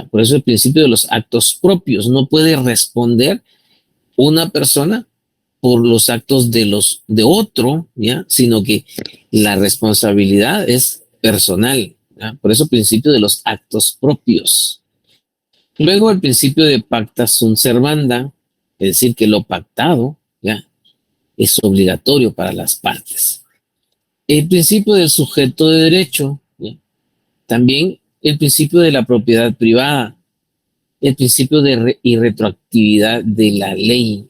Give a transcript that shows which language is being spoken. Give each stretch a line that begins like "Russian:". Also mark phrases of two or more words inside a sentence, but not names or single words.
Spanish: Por eso el principio de los actos propios. No puede responder una persona por los actos de otro, ¿ya? Sino que la responsabilidad es personal, ¿ya? Por eso el principio de los actos propios. Luego el principio de
Latin: pacta sunt servanda,
Spanish: es decir, que lo pactado, ¿ya? Es obligatorio para las partes. El principio del sujeto de derecho, ¿ya? También el principio de la propiedad privada. el principio de irretroactividad de la ley.